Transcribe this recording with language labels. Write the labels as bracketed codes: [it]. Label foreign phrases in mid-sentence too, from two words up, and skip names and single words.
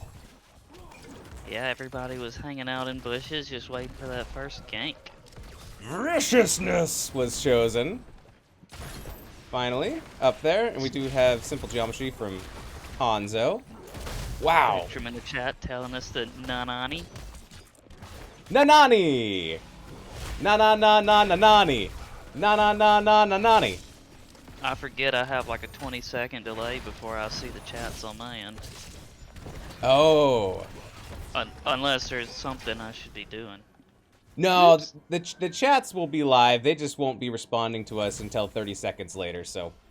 [en] Yeah, everybody was hanging out in bushes just waiting for that first gank. Viciousness was chosen. Finally, up there. And we do have Simple Geometry from Hanzo. Wow. Picture in the chat telling us that Nanani. Nanani! Na-na-na-na-na-nani! Na-na-na-na-na-nani! I forget I have like a 20-second delay before I see the chats on my end. Oh. Unless there's something I should be doing. No, the chats will be live. They just won't be responding to us until 30 seconds later, so.